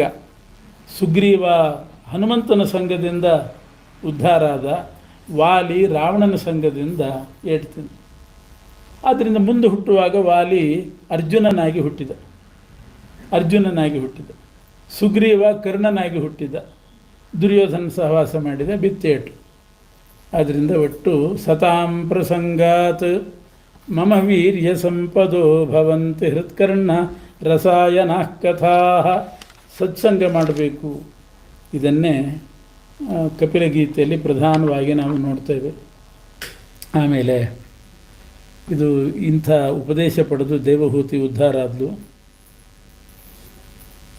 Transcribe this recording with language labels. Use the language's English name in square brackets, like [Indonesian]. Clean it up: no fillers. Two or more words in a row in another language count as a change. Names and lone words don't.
[Kannada] ಸುಗ್ರೀವ ಹನುಮಂತನ ಸಂಘದಿಂದ ಉದ್ಧಾರ ಆದ, ವಾಲಿ ರಾವಣನ ಸಂಘದಿಂದ ಏಡ್ತಿದ್ದ. ಆದ್ದರಿಂದ ಮುಂದೆ ಹುಟ್ಟುವಾಗ ವಾಲಿ ಅರ್ಜುನನಾಗಿ ಹುಟ್ಟಿದ. ಸುಗ್ರೀವ ಕರ್ಣನಾಗಿ ಹುಟ್ಟಿದ. ದುರ್ಯೋಧನ ಸಹವಾಸ ಮಾಡಿದ, ಬಿತ್ತೇಟು. ಆದ್ದರಿಂದ ಒಟ್ಟು [Sanskrit] ಸತಾಂ ಪ್ರಸಂಗಾತ್ ಮಮ ವೀರ್ಯ ಸಂಪದೋ ಭವಂತಿ ಹೃತ್ಕರ್ಣ ರಸಾಯನ ಕಥಾ. [Kannada] ಸತ್ಸಂಗ ಮಾಡಬೇಕು. ಇದನ್ನೇ ಕಪಿಲ ಗೀತೆಯಲ್ಲಿ ಪ್ರಧಾನವಾಗಿ ನಾವು ನೋಡ್ತೇವೆ. ಆಮೇಲೆ ಇದು ಇಂಥ ಉಪದೇಶ ಪಡೆದು ದೇವಹೂತಿ ಉದ್ಧಾರ ಆದಲು.